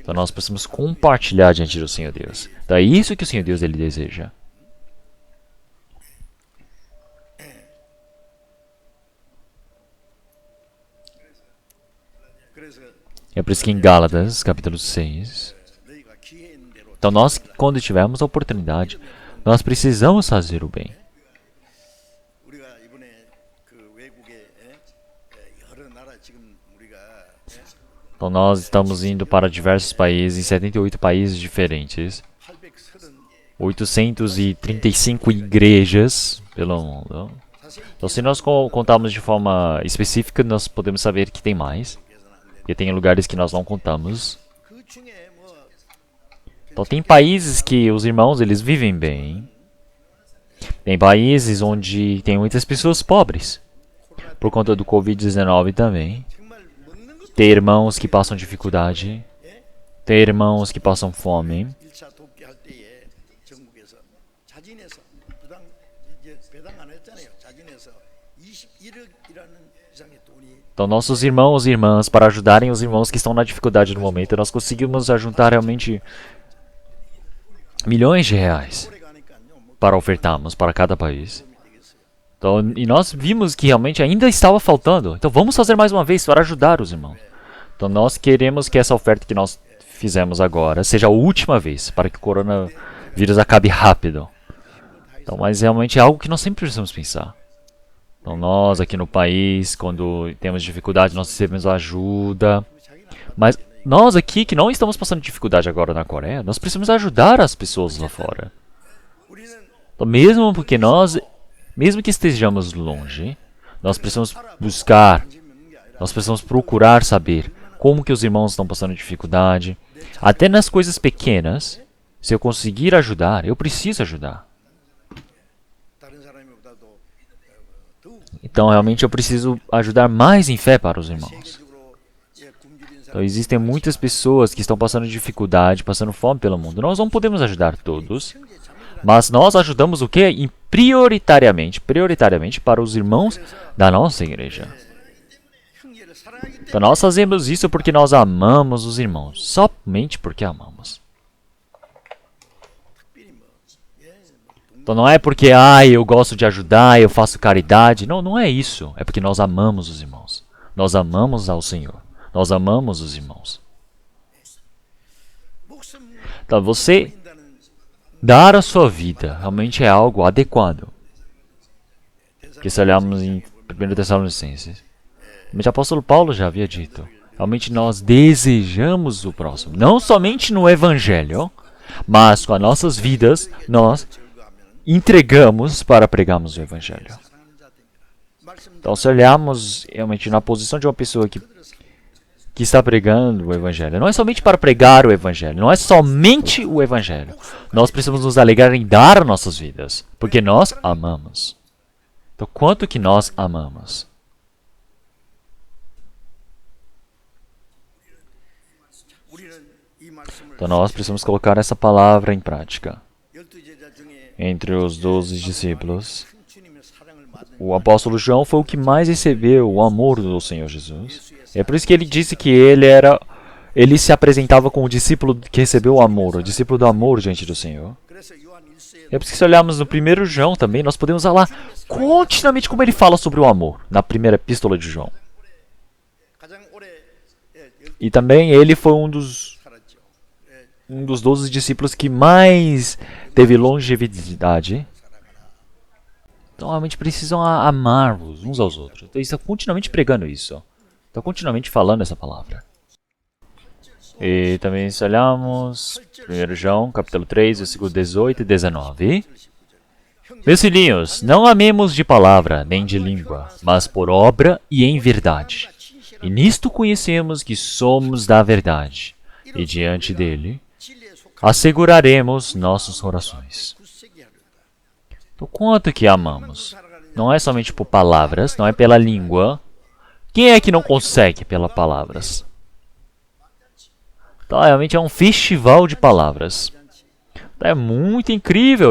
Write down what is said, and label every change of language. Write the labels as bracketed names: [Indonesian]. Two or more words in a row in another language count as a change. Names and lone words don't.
[Portuguese] Então nós precisamos compartilhar diante do Senhor Deus. Então é isso que o Senhor Deus ele deseja. [Korean] 그래서 [Portuguese] É por isso que em Gálatas, capítulo 6, [Korean] 너희가 기회 있는 대로 [Portuguese] então nós, quando tivermos a oportunidade, nós precisamos fazer o bem. [Korean] 우리가 이번에 그 외국에 여러 나라 지금 우리가 [Portuguese] Então nós estamos indo para diversos países, em 78 países diferentes, 830 835 igrejas pelo mundo. [Korean] 사실 [Portuguese] Então se nós contarmos de forma específica, nós podemos saber que tem mais. Porque tem lugares que nós não contamos. [Korean] 그 중에 뭐 [Portuguese] Então tem países que os irmãos eles vivem bem. Tem países onde tem muitas pessoas pobres. Por conta do Covid-19 também. [Korean] 정말 먹는 것도 [Portuguese] Tem irmãos que passam dificuldade. Tem irmãos que passam fome. [Korean] 1차 돕기 할 때에 전국에서 자진해서 부당 이제 배당 안 했잖아요. 자진해서 21억이라는 이상의 돈이 [Portuguese] Então nossos irmãos e irmãs, para ajudarem os irmãos que estão na dificuldade no momento, nós conseguimos juntar realmente milhões de reais [Korean] 오래 가니까요. 뭐 [Portuguese] para ofertarmos para cada país. [Korean] 도움이 되겠어요. [Portuguese] Então, e nós vimos que realmente ainda estava faltando. Então vamos fazer mais uma vez para ajudar os irmãos. Então nós queremos que essa oferta que nós fizemos agora seja a última vez, para que o coronavírus acabe rápido. Então, mas realmente é algo que nós sempre precisamos pensar. Então nós aqui no país, quando temos dificuldade, nós recebemos ajuda. Mas nós aqui que não estamos passando dificuldade agora na Coreia, nós precisamos ajudar as pessoas lá fora. [Korean] 우리는 [Portuguese] Então, mesmo porque nós, mesmo que estejamos longe, nós precisamos buscar, [Korean] 관심 있는 게 아니라 [Portuguese] nós precisamos procurar saber como que os irmãos estão passando dificuldade. Até nas coisas pequenas, se eu conseguir ajudar, eu preciso ajudar. [Korean] 다른 사람보다도 더욱 [Portuguese] Então, realmente, eu preciso ajudar mais em fé para os irmãos. [Korean] 세계적으로 굶주린 [Portuguese] Então, [Korean] 사람 [Portuguese] existem muitas pessoas que estão passando dificuldade, passando fome pelo mundo. Nós não podemos ajudar todos, mas nós ajudamos o quê? E prioritariamente para os irmãos da nossa igreja. [Korean] 형제를 사랑하기 때문에 [Portuguese] Então, nós fazemos isso porque nós amamos os irmãos, somente porque amamos. [Korean] 특별히 뭐 [Portuguese] Então, não é porque, eu gosto de ajudar, eu faço caridade. Não, não é isso. É porque nós amamos os irmãos. Nós amamos ao Senhor. Nós amamos os irmãos. [Korean] 목숨 [Portuguese] Então, você [Korean] 인다는 [Portuguese] dar a sua vida realmente é algo adequado. Que se olharmos em 1 Tessalonicenses, o apóstolo Paulo já havia dito, realmente nós desejamos o próximo. Não somente no Evangelho, mas com as nossas vidas, nós entregamos para pregarmos o Evangelho. [Korean] 사랑하는 자들입니다. 말씀 [Portuguese] Então, se olharmos realmente na posição de uma pessoa que está pregando o Evangelho, não é somente para pregar o Evangelho, não é somente o Evangelho. Nós precisamos nos alegrar em dar nossas vidas, porque nós amamos. Então, quanto que nós amamos? [Korean] 우리는 이 말씀을 [Portuguese] Então, nós precisamos colocar essa palavra em prática. [Korean] 12 제자 중에 [Portuguese] Entre os 12 discípulos, [Korean] 큰 주님의 사랑을 받은 [Portuguese] o apóstolo João foi o que mais recebeu o amor do Senhor Jesus. É por isso que ele disse que ele era ele se apresentava como o discípulo que recebeu o amor, o discípulo do amor diante do Senhor. [Korean] 그래서 요한 1서에 [Portuguese] É por isso que se olharmos no 1 João também, nós podemos falar continuamente como ele fala sobre o amor, na primeira epístola de João. [Korean] 가장 오래 [Portuguese] E também ele foi [Korean] 살았죠. [Portuguese] um dos 12 discípulos que mais teve longevidade. Então realmente precisam amar-vos uns aos outros. Então ele está continuamente pregando isso. Está continuamente falando essa palavra. E também se olharmos 1 João, capítulo 3, versículo 18 e 19. Meus filhinhos, não amemos de palavra nem de língua, mas por obra e em verdade. E nisto conhecemos que somos da verdade, e diante dele [Korean] 진리에 속한 [Portuguese] asseguraremos nossos corações. [Korean] 굳세게 하려다. [Portuguese] Então, quanto que amamos? Não é somente por palavras, não é pela língua. Quem é que não consegue pelas palavras? Então, realmente é um festival de palavras. É muito incrível.